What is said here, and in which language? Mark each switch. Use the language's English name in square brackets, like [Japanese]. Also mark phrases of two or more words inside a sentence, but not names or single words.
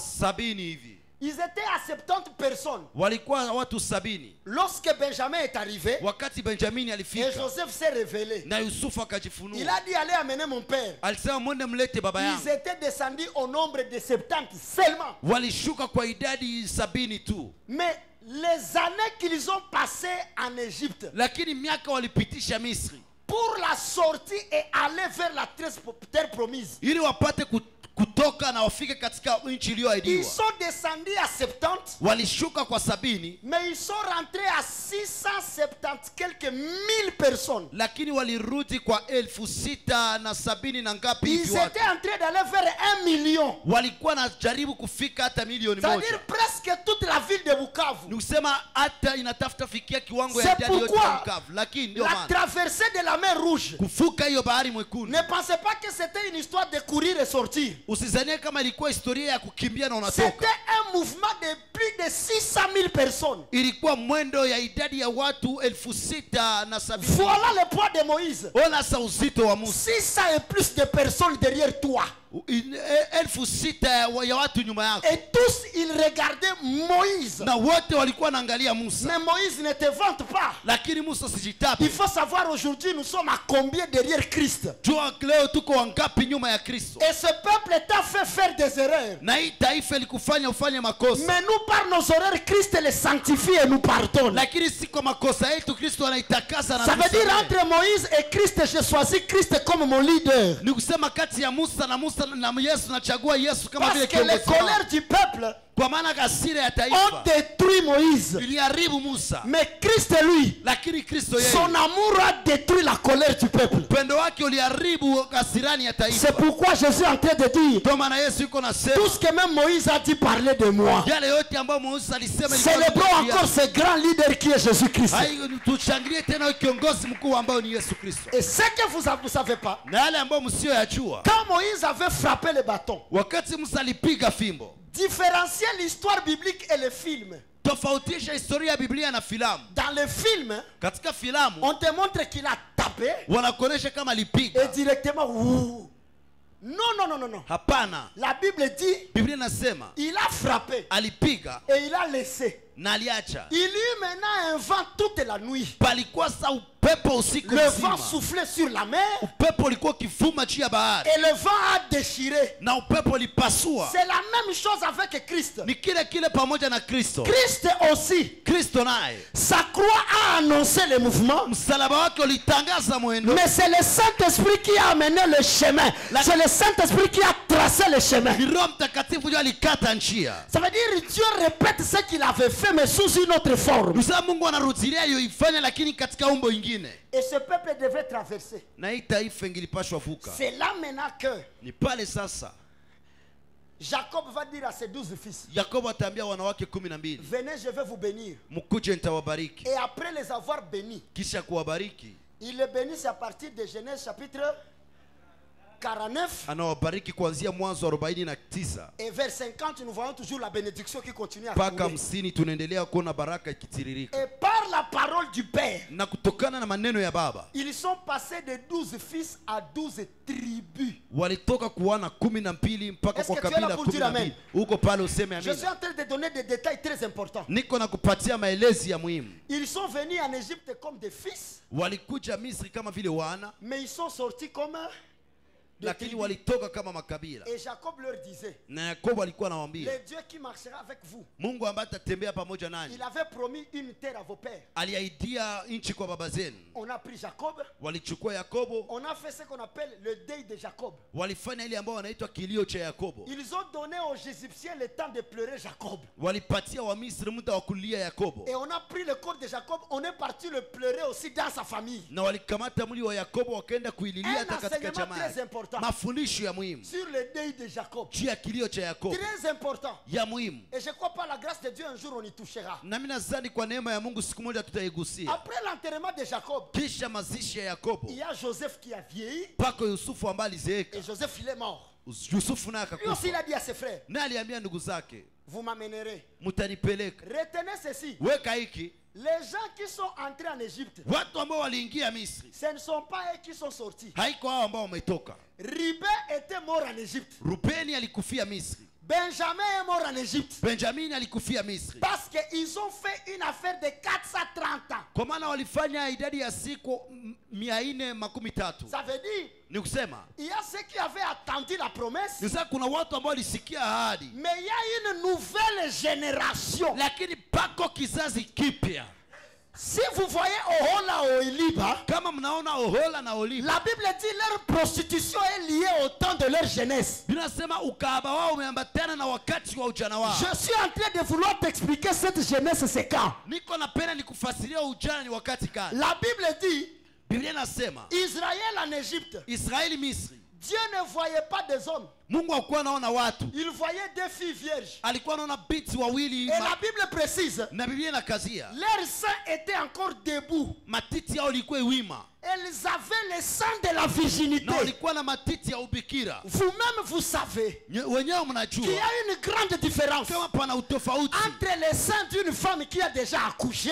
[Swahili] 70 hivi. [French] Ils étaient à 70 personnes. [Swahili] Walikuwa watu 70. [French] Lorsque Benjamin est arrivé [Swahili] Wakati Benjamini [French] et [Swahili] alifika [French] Joseph s'est révélé, [Swahili] na Yusufu [French] il [Swahili] akajifunua, [French] a dit allez amener mon père. [Swahili] alisema mwende mlete baba yangu. [French] Ils étaient descendus au nombre de 70 seulement. [Swahili] Walishuka kwa idadi 70 tu. [French] Mais les années qu'ils ont passées en Égypte [Swahili] Lakini miaka walipitisha Misri [French] pour la sortie et aller vers la terre promise, [Swahili] ili wapate kutoka na wafike katika nchi [French] ils [Swahili] iliyoahidiwa. [French] sont descendus à 70, [Swahili] Walishuka kwa 70, [French] mais ils sont rentrés à 670 quelques mille personnes. [Swahili] lakini walirudi kwa 670 na ngapi [French] Ils [Swahili] hivi watu. [French] étaient en train d'aller vers 1 million. [Swahili] Walikuwa na jaribu kufika hata milioni [French] C'est-à-dire [Swahili] moja. [French] presque toute la ville de Bukavu. [Swahili] Ni kusema hata inatafuta fikia kiwango ya [French] C'est [Swahili] idadi yote [French] pourquoi [Swahili] ya Bukavu. Lakini ndio [French] la [Swahili] maana [French] traversée de la mer Rouge, [Swahili] kufuka hiyo bahari mwekundu, [French] ne pensez pas que c'était une histoire de courir et sortir. [Swahili] usizanie kama ilikuwa historia ya kukimbia na unatoka. [French] C'était un mouvement de plus de 600 000 personnes. [Swahili] Ilikuwa mwendo ya idadi ya watu 670. [French] Voilà le poids de Moïse. [Swahili] Ona sa uzito wa Musa. [French] 600 et plus de personnes derrière toi. [Swahili] 6,000 ya watu nyuma yako. [French] Et tous ils regardaient Moïse. [Swahili] Na wote walikuwa wanaangalia Musa. [French] Mais Moïse ne te vante pas. [Swahili] Lakini Musa sijitape. [French] Il faut savoir aujourd'hui nous sommes à combien derrière Christ. [Swahili] Jua leo tuko wangapi nyuma ya Kristo. [French] Et ce peuple t'a fait faire des erreurs. [Swahili] Na hii taifa ilikufanya ufanye makosa. [French] Mais nous par nos erreurs Christ les sanctifie et nous pardonne. [Swahili] Lakini si kwa makosa yetu Kristo anaitakasa na [French] Ça veut dire entre Moïse et Christ, j'ai choisi Christ comme mon leader. [Swahili] Ni kusema kati ya Musa na Yesu nachagua Yesu kama [French] Parce [Swahili] vile [French] que les [Swahili] kiongozi wangu. [French] colères du peuple [Swahili] Kwa maana hasira ya [French] ont [Swahili] taifa [French] détruit Moïse. [Swahili] iliharibu Musa. [French] Mais Christ lui, [Swahili] Lakini Kristo yeye, [French] son amour a détruit la colère du peuple. [Swahili] upendo wake uliharibu hasirani ya taifa. [French] C'est pourquoi je suis en train de dire [Swahili] Ndio maana Yesu yuko nasema [French] tout ce que même Moïse a dit parler de moi. [Swahili] yale yote ambayo Musa alisema [French] Célébrons encore ce grand leader qui est Jésus-Christ. [Swahili] Tushangilie tena kiongozi mkuu ambao ni Yesu Kristo. [French] Et ce que vous ne savez pas, [Swahili] Na yale ambayo msiyoyajua, [French] quand Moïse avait frappé le bâton, [Swahili] wakati Musa alipiga fimbo, [French] différencier l'histoire biblique et le film. [Swahili] tofautisha historia ya Biblia na filamu. [French] Dans le film, [Swahili] Katika filamu [French] on te montre qu'il a tapé [Swahili] wanakuonesha kama [French] et [Swahili] alipiga. [French] directement ouh. Non. [Swahili] Hapana, [French] La Bible dit [Swahili] Biblia inasema [French] il a frappé [Swahili] alipiga [French] et il a laissé. [Swahili] na aliacha. [French] Il eut maintenant un vent toute la nuit. [Swahili] Palikuwa sa upepo usiku [French] Le [Swahili] mzima. [French] vent soufflait sur la mer [Swahili] Upepo ulikuwa ukivuma juu ya bahari [French] et le vent a déchiré. [Swahili] na upepo ulipasua. [French] C'est la même chose avec Christ. [Swahili] Ni kile kile pamoja na Kristo. [French] Christ aussi, [Swahili] Kristo naye [French] sa croix a annoncé le mouvement. [Swahili] msalaba wake ulitangaza mwendo, [French] Mais c'est le Saint-Esprit qui a amené le chemin. C'est le Saint-Esprit qui a tracé le chemin. [Swahili] ni Roho Mtakatifu ndio alikata njia. [French] Ça veut dire Dieu répète ce qu'il avait fait mais sous une autre forme. [Swahili] Msema Mungu anarudilia yoifanya lakini katika umbo ingine. [French] Et ce peuple devait traverser. [Swahili] Na hii taifa ingilipashwa vuka. [French] C'est là maintenant que [Swahili] Ni pale sasa [French] Jacob va dire à ses 12 fils, [Swahili] Yakobo ataambia wanawake 12, [French] venez, je vais vous bénir. [Swahili] mkuje nitawabariki. [French] Et après les avoir bénis, [Swahili] Kisha kuwabariki [French] il les bénit à partir de Genèse chapitre 49. [Swahili] anawabariki kuanzia Mwanzo 49 [French] Et vers 50, nous voyons toujours la bénédiction qui continue à [Swahili] mpaka [French] couler. [Swahili] 50 tunaendelea kuona baraka ikitiririka. [French] Et par la parole du Père, [Swahili] Na kutokana na maneno ya baba [French] ils sont passés de 12 fils à 12 tribus. [Swahili] walitoka kuwana 12 mpaka [French] Est-ce [Swahili] kwa [French] que tu es là [Swahili] kabila [French] pour dire amen? [Swahili] 12. Huko pale useme [French] Je suis [Swahili] amina. [French] en train de donner des détails très importants. [Swahili] Niko na kupatia maelezi ya muhimu. [French] Ils sont venus en Égypte comme des fils, [Swahili] Walikuja Misri kama vile wana, [French] mais ils sont sortis comme des [Swahili] lakini [French] tribus. [Swahili] walitoka kama makabila. [French] Et Jacob leur disait, [Swahili] Na Yakobo alikuwa anawaambia, [French] le Dieu qui marchera avec vous, [Swahili] Mungu ambaye atatembea pamoja nanyi [French] il avait promis une terre à vos pères. [Swahili] aliahidia nchi kwa baba zenu. [French] On a pris Jacob, [Swahili] Walichukua Yakobo, [French] on a fait ce qu'on appelle le deuil de Jacob. [Swahili] walifanya ile ambao wanaitwa kilio cha Yakobo. [French] Ils ont donné aux Égyptiens le temps de pleurer Jacob. [Swahili] Walipatia wa Misri muda wa kulia Yakobo, [French] Et on a pris le corps de Jacob, on est parti le pleurer aussi dans sa famille. [Swahili] na walikamata mwili wa Yakobo wakaenda kuililia [French] Un [Swahili] hata katika [French] enseignement [Swahili] jamaa. [French] très important [Swahili] Mafundisho ya muhimu [French] sur le deuil de Jacob. [Swahili] juu ya kilio cha Yakobo [French] Très important. [Swahili] ya muhimu. [French] Et je crois par la grâce de Dieu, un jour on y touchera. [Swahili] Na mimi nadhani kwa neema ya Mungu siku moja tutaigusia. [French] Après l'enterrement de Jacob, [Swahili] Kisha mazishi ya Yakobo [French] il y a Joseph qui a vieilli. [Swahili] pako Yusufu ambaye alizeeka. [French] Et Joseph, il est mort. [Swahili] Yusufu naye [French] Lui aussi, il [Swahili] akakufa, [French] a dit à ses frères, [Swahili] naye aliambia ndugu zake, [French] vous m'amènerez. [Swahili] mtanipeleka. [French] Retenez ceci. [Swahili] Weka hiki, [French] Les gens qui sont entrés en Égypte, [Swahili] watu ambao waliingia Misri [French] ce ne sont pas eux qui sont sortis. [Swahili] haiko hao ambao wametoka. [French] Ribé était mort en Égypte. [Swahili] Rubeni alikufia Misri, [French] Benjamin est mort en Égypte. [Swahili] Benjamini alikufia Misri, [French] Parce qu'ils ont fait une affaire de 430 ans. [Swahili] kwa maana walifanya idadi ya siku 413. [French] Ça veut dire, [Swahili] Ni kusema [French] il y a ceux qui avaient attendu la promesse, [Swahili] ni sasa kuna watu ambao walisikia ahadi, [French] mais il y a une nouvelle génération. [Swahili] lakini pako kizazi kipya. [French] Si vous voyez Ohola Oiliba, [Swahili] Kama mnaona Ohola na Oliva, [French] la Bible dit leur prostitution est liée au temps de leur jeunesse. [Swahili] binasema ukahaba wao umeambatana na wakati wa ujana wao. [French] Je suis en train de vouloir t'expliquer cette jeunesse, c'est quand. [Swahili] Niko napenda nikufasiria ujana ni wakati gani. [French] La Bible dit, [Swahili] Biblia inasema [French] Israël en Égypte, [Swahili] Israeli Misri, [French] Dieu ne voyait pas des hommes, [Swahili] Mungu hakuwa anaona watu, [French] il voyait des filles vierges. [Swahili] alikuwa anaona binti wawili [French] Et la Bible précise, [Swahili] na Biblia inakazia [French] leurs seins étaient encore debout. [Swahili] matiti yao ilikuwa wima [French] Elles avaient le sang de la virginité. [Swahili] na walikuwa na matiti ya ubikira. [French] Vous-même, vous savez [Swahili] Wenyewe [French] qu'il y [Swahili] mnajua [French] a une grande différence [Swahili] kama pana utofauti [French] entre les seins d'une femme qui a déjà accouché